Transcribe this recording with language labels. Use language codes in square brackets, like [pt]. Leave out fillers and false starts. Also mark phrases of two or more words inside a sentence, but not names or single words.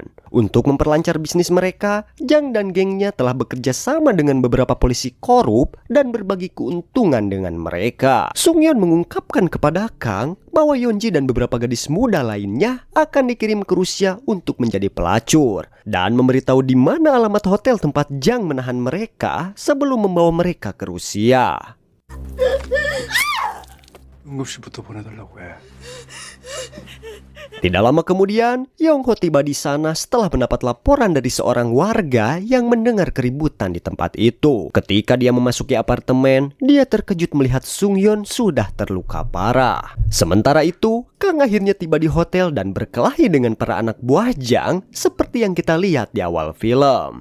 [id] Untuk memperlancar bisnis mereka, Jang dan gengnya telah bekerja sama dengan beberapa polisi korup dan berbagi keuntungan dengan mereka. Sungyeon mengungkapkan kepada Kang bahwa Yeonji dan beberapa gadis muda lainnya akan dikirim ke Rusia untuk menjadi pelacur dan memberitahu di mana alamat hotel tempat Jang menahan mereka sebelum membawa mereka ke Rusia. [ko] 응급실부터 보내달라고 해. [id] Tidak lama kemudian, Yongho tiba di sana setelah mendapat laporan dari seorang warga yang mendengar keributan di tempat itu. Ketika dia memasuki apartemen, dia terkejut melihat Sungyeon sudah terluka parah. Sementara itu, Kang akhirnya tiba di hotel dan berkelahi dengan para anak buah Jang seperti yang kita lihat di awal film.